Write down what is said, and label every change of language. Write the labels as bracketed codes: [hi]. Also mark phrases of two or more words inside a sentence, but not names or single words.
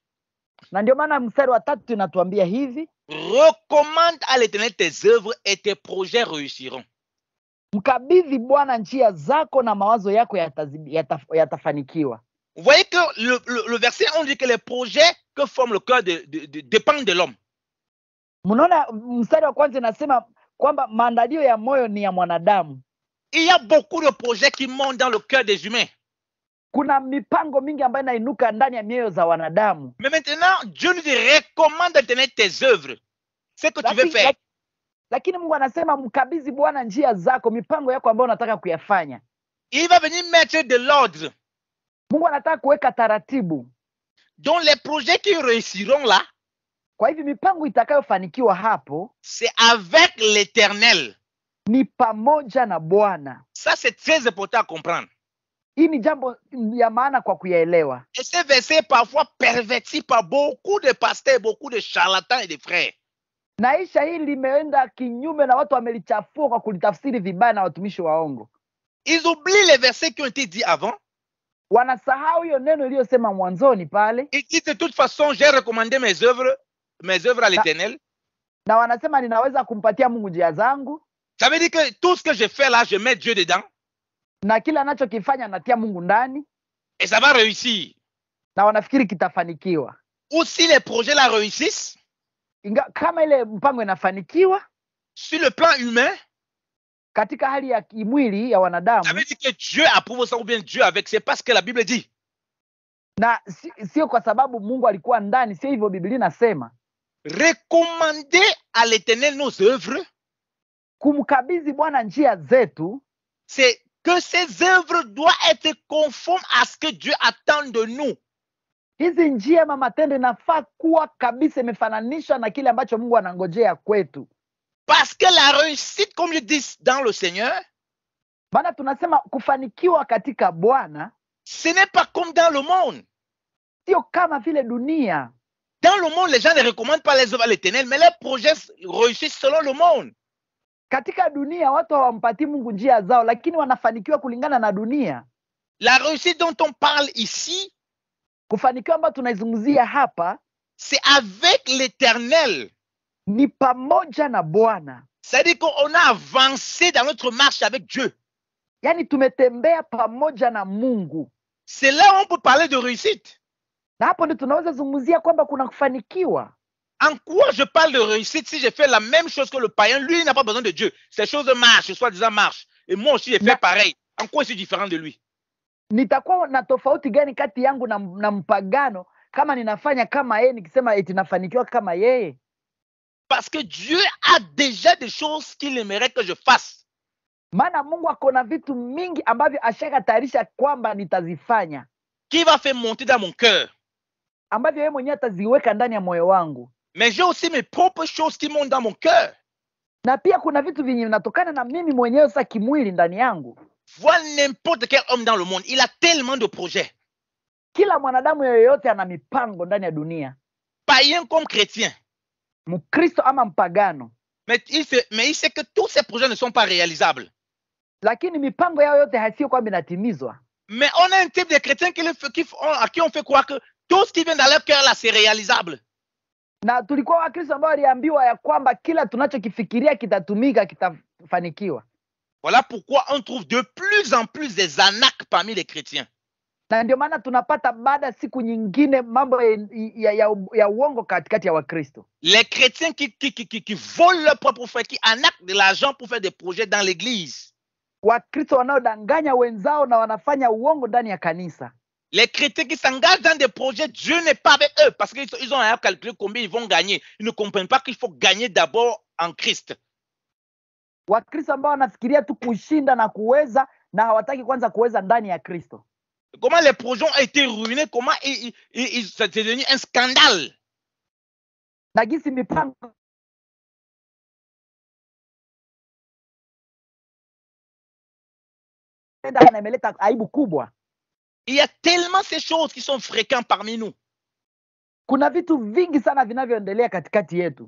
[sw] na ndio maana mstari wa 3 inatuambia hivi, [fr] recommande à l'Éternel tes œuvres et tes projets réussiront. [sw] Mkabidhi Bwana njia zako na mawazo yako yatafanikiwa. [fr] Vous voyez que le verset, on dit que les projets que forme le cœur dépendent de l'homme. [sw] Mnaona mstari wa kwanza inasema kwamba maandalio ya moyo ni ya mwanadamu. [fr] Il y a beaucoup de projets qui montent dans le cœur des humains. [sw] Kuna mipango mingi ambayo inainuka ndani ya mioyo za wanadamu. [fr] Mais maintenant, Dieu nous dit, recommande à l'Éternel tes œuvres. Ce que tu veux faire. [sw] Lakini Mungu anasema mkabidhi Bwana njia zako, mipango yako ambayo unataka kuyafanya. [fr] Il va venir mettre de l'ordre. [sw] Mungu anataka kuweka taratibu. [fr] Donc les projets qui réussiront là, [sw] kwa hivyo mipango itakayofanikiwa hapo, [fr] c'est avec l'Éternel. [sw] Ni pamoja na Bwana. [fr] Ça c'est très important à comprendre. [sw] Hii ni jambo ya maana kwa kuyaelewa. [fr] Et ce verset est parfois perverti par beaucoup de pasteurs, beaucoup de charlatans et de frères. [sw] Naisha hili limeenda kinyume na watu wamelichafua kwa kulitafsiri vibaya na watumishi waongo. [fr] Ils oublient les versets qui ont été dits avant. [sw] Wanasahau hiyo neno iliyosema mwanzoni pale. [fr] Ils disent de toute façon, j'ai recommandé mes œuvres à l'Éternel. [sw] Na wanasema ninaweza kumpatia Mungu njia zangu. [fr] Ça veut dire que tout ce que je fais là, je mets Dieu dedans. [sw] Na kila anachokifanya natia Mungu ndani. [fr] Et ça va réussir. [sw] Na wanafikiri kitafanikiwa. [fr] Ou si les projets la réussissent. [sw] Kama ile mpango inafanikiwa. [fr] Sur le plan humain. [sw] Katika hali ya kimwili ya wanadamu. [fr] Ça veut dire que Dieu approuve ça ou bien Dieu avec. C'est parce que la Bible dit. [sw] Na sio kwa sababu Mungu alikuwa ndani, sio hivyo Biblia inasema. [fr] Recommander à l'Éternel nos œuvres. [sw] Kumkabidhi Bwana njia zetu. [fr] C'est que ces œuvres doivent être conformes à ce que Dieu attend de nous. [sw] Hizi njia matendo inafaa kuwa kabisa imefananishwa na kile ambacho Mungu anangojea kwetu. [fr] Parce que la réussite, comme je dis dans le Seigneur, [sw] maana tunasema kufanikiwa katika Bwana, [fr] ce n'est pas comme dans le monde. [sw] Sio kama vile dunia. [fr] Dans le monde, les gens ne recommandent pas les œuvres à l'Éternel, mais les projets réussissent selon le monde. [sw] Katika dunia watu hawampatii Mungu njia zao, lakini wanafanikiwa kulingana na dunia. [fr] La réussite dont on parle ici, [sw] kufanikiwa ambayo tunaizungumzia hapa, [fr] c'est avec l'Éternel. [sw] Ni pamoja na Bwana. [fr] C'est-à-dire qu'on a avancé dans notre marche avec Dieu. [sw] Yani tumetembea pamoja na Mungu. [fr] C'est là où on peut parler de réussite. [sw] Na hapo ndio tunaweza zungumzia kwamba kuna kufanikiwa. [fr] En quoi je parle de réussite si je fais la même chose que le païen? Lui, il n'a pas besoin de Dieu. Ces choses marchent, soi-disant marchent. Et moi aussi, j'ai fait pareil. En quoi je suis différent de lui? [sw] Nitakuwa na tofauti gani kati yangu na mpagano kama ninafanya kama yeye nikisema eti nafanikiwa kama yeye? [fr] Parce que Dieu a déjà des choses qu'il aimerait que je fasse. [sw] Maana Mungu akona vitu mingi ambavyo ashakatayarisha kwamba nitazifanya. [fr] Qui va faire monter dans mon cœur. [sw] Ambavyo yeye mwenyewe ataziweka ndani ya moyo wangu. [fr] Mais j'ai aussi mes propres choses qui montent dans mon cœur. [sw] Na pia kuna vitu vingi vinatokana na mimi mwenyewe sasa kimwili ndani yangu. [fr] Vois n'importe quel homme dans le monde, il a tellement de projets. [sw] kila mwanadamu yoyote ana mipango ndani ya dunia, [fr] païen comme chrétien. [sw] Mkristo ama mpagano, [fr] Mais il sait que tous ces projets ne sont pas réalisables. [sw] lakini mipango yao yote hasio kwamba inatimizwa. [fr] Mais on a un type de chrétiens à qui on fait croire que tout ce qui vient dans leur cœur là, c'est réalisable. [sw] Na tulikuwa Wakristo ambao waliambiwa ya kwamba kila tunachokifikiria kitatumika, kitafanikiwa. [fr] Voilà pourquoi on trouve de plus en plus des arnaques parmi les chrétiens. [sw] Na ndio maana tunapata baada siku nyingine mambo ya uongo katikati ya Wakristo. [fr] Les chrétiens qui volent leur propre frère, qui arnaquent de l'argent pour faire des projets dans l'église. [sw] Wakristo wanaodanganya wenzao na wanafanya uongo ndani ya kanisa. [fr] Les chrétiens qui s'engagent dans des projets, Dieu n'est pas avec eux parce qu'ils ont à calculer combien ils vont gagner. Ils ne comprennent pas qu'il faut gagner d'abord en Christ. [sw] Wakristo ambao wanafikiria tu kushinda na kuweza na hawataki kwanza kuweza ndani ya Kristo. [fr] Comment les projets ont été ruinés, comment c'est devenu un scandale. [sw] Na gisi mipango imeleta aibu kubwa. [fr] Il y a tellement ces choses qui sont fréquentes parmi nous. [sw] Kuna vitu vingi sana vinavyoendelea katikati yetu.